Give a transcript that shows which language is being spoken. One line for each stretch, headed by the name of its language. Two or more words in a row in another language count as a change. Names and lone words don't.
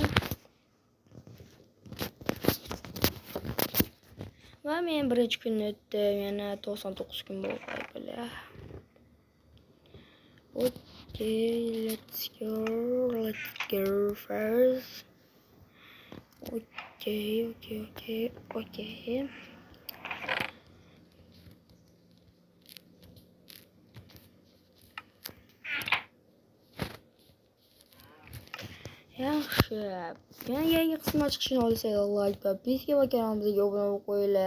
Uzbek: Va men birinchi kunni o'tdim, yana 99 kun bo'ldi.
English: Okay, let's go first.
Uzbek: Okay. Yaxshi. Yangi qismlar chiqishini xohlasanglar like va podpiska va kanalimizga obuna bo'lib qo'yinglar.